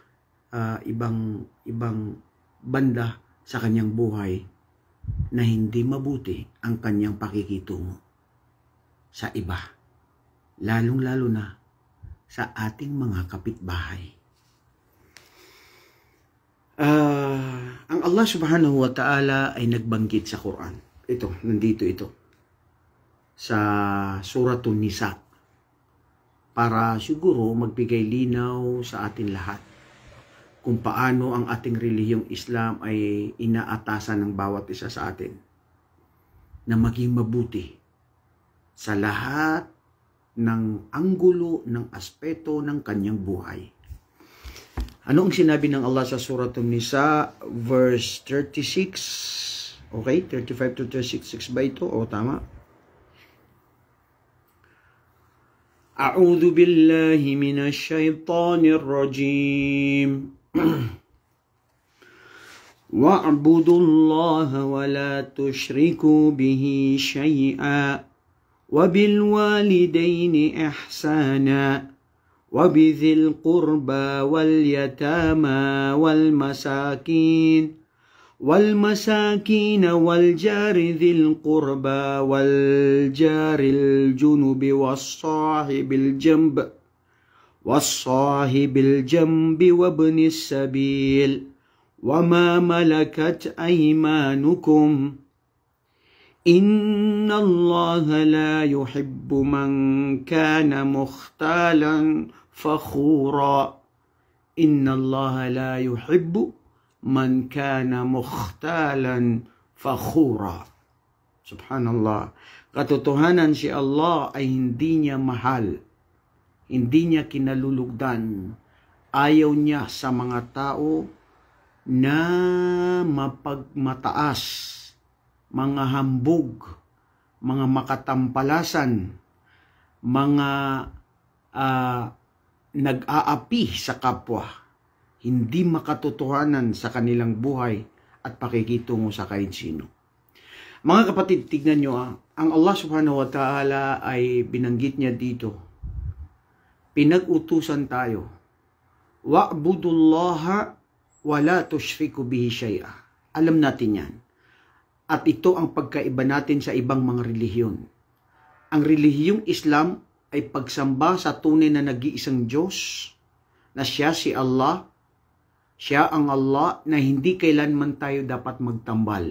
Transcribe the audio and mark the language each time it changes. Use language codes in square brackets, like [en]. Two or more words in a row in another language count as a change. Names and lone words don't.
[tl] banda sa kanyang buhay na hindi mabuti ang kanyang pakikitungo sa iba, lalong-lalo na sa ating mga kapitbahay. Ang [ar] الله سبحانه وتعالى [tl] ay nagbanggit sa Quran. Ito, nandito ito. sa Suratul Nisa para siguro magbigay linaw sa atin lahat kung paano ang ating relihiyong Islam ay inaatasan ng bawat isa sa atin na maging mabuti sa lahat ng anggulo, ng aspeto ng kanyang buhay. Ano ang sinabi ng Allah sa Suratul Nisa, verse 36? Okay, 35 to 36 ba ito? O tama? [ar] أعوذ بالله من الشيطان الرجيم. واعبدوا الله ولا تشركوا به شيئا وبالوالدين إحسانا وبذي القربى واليتامى والمساكين والجار ذي القربى والجار الجنب والصاحب الجنب وابن السبيل وما ملكت أيمانكم إن الله لا يحب من كان مختالا فخورا إن الله لا يحب من كان مختالا فخورا. [tl] Subhanallah. Katotohanan si Allah ay hindi niya mahal. Hindi niya kinalulugdan. Ayaw niya sa mga tao na mapagmataas, mga hambog, mga makatampalasan, mga nag-aapi sa kapwa, hindi makatotohanan sa kanilang buhay at pakikitungo sa kahit sino. Mga kapatid, tignan nyo ang [ar] الله سبحانه وتعالى [tl] ay binanggit niya dito. Pinag-utusan tayo. [ar] واعبدوا الله ولا تشركوا به شيئا. [tl] Alam natin yan. At ito ang pagkaiba natin sa ibang mga relihiyon. Ang relihiyong Islam ay pagsamba sa tunay na nag-iisang Diyos, na siya si Allah. Siya ang Allah na hindi kailanman tayo dapat magtambal.